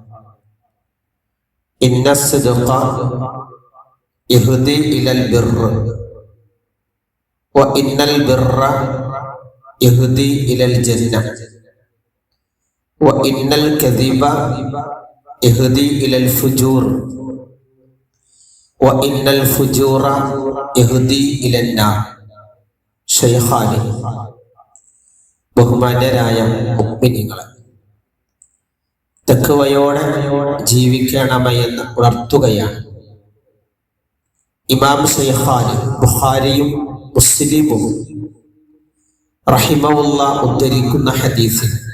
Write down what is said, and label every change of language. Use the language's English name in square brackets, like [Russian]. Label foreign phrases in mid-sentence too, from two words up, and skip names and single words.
[Arabic] إن الصدق يهدي إلى البر وإن البر يهدي إلى الجنة وإن الكذب يهدي إلى الفجور وإن الفجور يهدي إلى النار. [Malayalam] ശൈഖാനി. ബഹുമാന്യരായ മുഅ്മിനീങ്ങളെ, തഖ്വയോടെ ജീവിക്കണമെന്ന് ഉണർത്തുകയാണ് ഇമാം ശൈഖാനി ബുഖാരിയും മുസ്ലിമും റഹിമഹുല്ലാഹ് ഉദ്ധരിക്കുന്ന ഹദീസിൽ